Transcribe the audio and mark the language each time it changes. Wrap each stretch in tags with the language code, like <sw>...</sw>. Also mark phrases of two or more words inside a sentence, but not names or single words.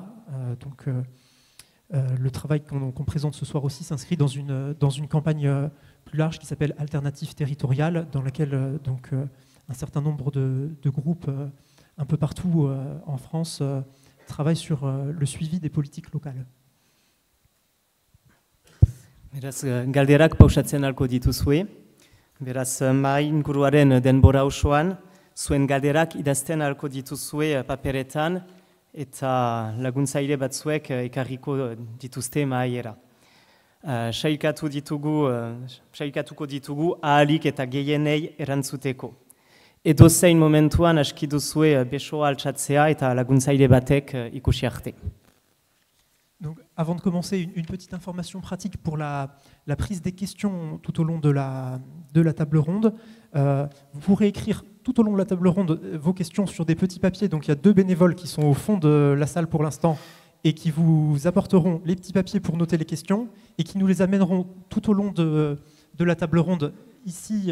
<fr>Donc le travail qu'on présente ce soir aussi s'inscrit dans une campagne plus large qui s'appelle Alternative territoriale, dans laquelle un certain nombre de groupes un peu partout en France travaillent sur le suivi des politiques locales.</fr> <eu>Beraz, galderak pausatzen alko dituzue. Beraz, mahai inguruaren denbora osoan, zuen galderak idazten alko dituzue paperetan eta laguntzaile batzuek ekarriko dituzte mahaiera. Sailkatuko ditugu ahalik eta gehienei erantzuteko. Edozein momentuan aski duzue besoa altxatzea eta laguntzaile batek ikusi arte.</eu> <fr>Donc, avant de commencer, une petite information pratique pour la prise des questions tout au long de la table ronde. Vous pourrez écrire tout au long de la table ronde vos questions sur des petits papiers. Donc il y a 2 bénévoles qui sont au fond de la salle pour l'instant et qui vous apporteront les petits papiers pour noter les questions et qui nous les amèneront tout au long de la table ronde ici.</fr>